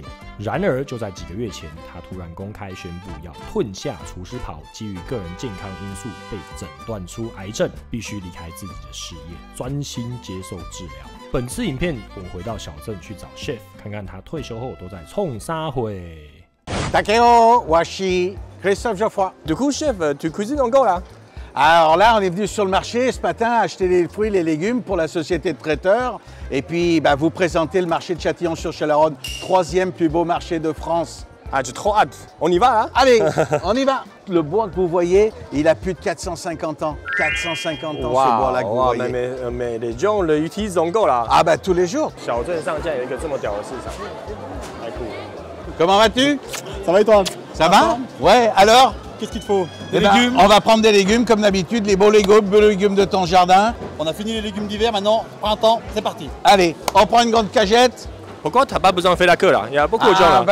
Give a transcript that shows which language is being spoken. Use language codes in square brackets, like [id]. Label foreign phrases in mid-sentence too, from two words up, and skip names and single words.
[zh] 然而，就在几个月前，他突然公开宣布要褪下厨师袍，基于个人健康因素被诊断出癌症，必须离开自己的事业，专心接受治疗。本次影片，我回到小镇去找 chef， 看看他退休后都在冲啥会。大家好，我是 Christophe Geoffroy. [fr] Du coup, chef, tu cuisines encore là? Alors là, on est venu sur le marché ce matin acheter les fruits et les légumes pour la société de traiteurs. Et puis, vous présenter le marché de Châtillon-sur-Chalaronne, 3e plus beau marché de France. Ah, j'ai trop hâte. On y va là? Allez, on y va. Le bois que vous voyez, il a plus de 450 ans. 450 ans, ce bois-là que vous voyez. Mais les gens l'utilisent encore là. Ah bah tous les jours. [zh] 小镇上竟然有一个这么屌的市场，太酷了。 [fr] Comment vas-tu? Ça va et toi? Ça va? Ouais, alors? Qu'est-ce qu'il te faut? Des légumes? On va prendre des légumes comme d'habitude, les beaux légumes de ton jardin. On a fini les légumes d'hiver, maintenant, printemps, c'est parti. Allez, on prend une grande cagette. Pourquoi t'as pas besoin de faire la queue là? Il y a beaucoup de gens là.